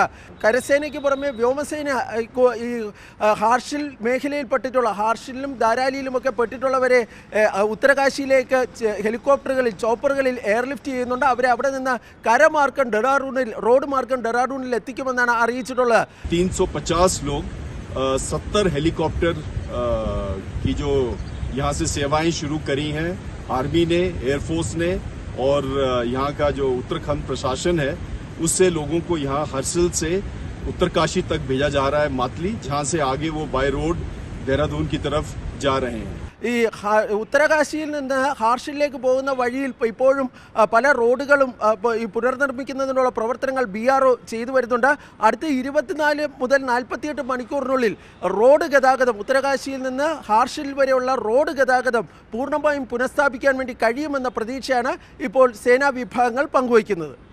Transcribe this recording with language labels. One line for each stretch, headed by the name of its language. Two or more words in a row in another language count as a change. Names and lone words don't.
Malayalam: കരസേനയ്ക്ക് പുറമെ വ്യോമസേന ഈ ഹാർഷിൽ മേഖലയിൽപ്പെട്ടിട്ടുള്ള ഹാർഷിലും ധാരാലിയിലുമൊക്കെ പെട്ടിട്ടുള്ളവരെ ഉത്തരകാശിയിലേക്ക് ഹെലികോപ്റ്ററുകളിൽ ചോപ്പറുകളിൽ എയർലിഫ്റ്റ് ചെയ്യുന്നുണ്ട്. അവരെ അവിടെ നിന്ന് കരമാർഗം ഡെറാഡൂണിൽ റോഡ് മാർഗം ഡെറാഡൂണിൽ എത്തിക്കുമെന്നാണ് അറിയിച്ചിട്ടുള്ളത്.
Hindi: 350 लोग 70 हेलीकॉप्टर की जो यहाँ से सेवाएं शुरू करी हैं आर्मी ने, एयरफोर्स ने और यहाँ का जो उत्तराखंड प्रशासन है उससे लोगों को यहाँ हर्सिल से उत्तरकाशी तक भेजा जा रहा है मातली, जहां से आगे वो
English: by road
Hindi: देहरादून की तरफ जा रहे हैं.
Malayalam: ഈ ഉത്തരകാശിയിൽ നിന്ന് ഹാർഷിലേക്ക് പോകുന്ന വഴിയിൽ ഇപ്പോഴും പല റോഡുകളും ഈ പുനർനിർമ്മിക്കുന്നതിനുള്ള പ്രവർത്തനങ്ങൾ BRO ചെയ്തു വരുന്നുണ്ട്. അടുത്ത 24 മുതൽ 48 മണിക്കൂറിനുള്ളിൽ റോഡ് ഗതാഗതം ഉത്തരകാശിയിൽ നിന്ന് ഹാർഷിൽ വരെയുള്ള റോഡ് ഗതാഗതം പൂർണ്ണമായും പുനഃസ്ഥാപിക്കാൻ വേണ്ടി കഴിയുമെന്ന പ്രതീക്ഷയാണ് ഇപ്പോൾ സേനാ വിഭാഗങ്ങൾ പങ്കുവയ്ക്കുന്നത്.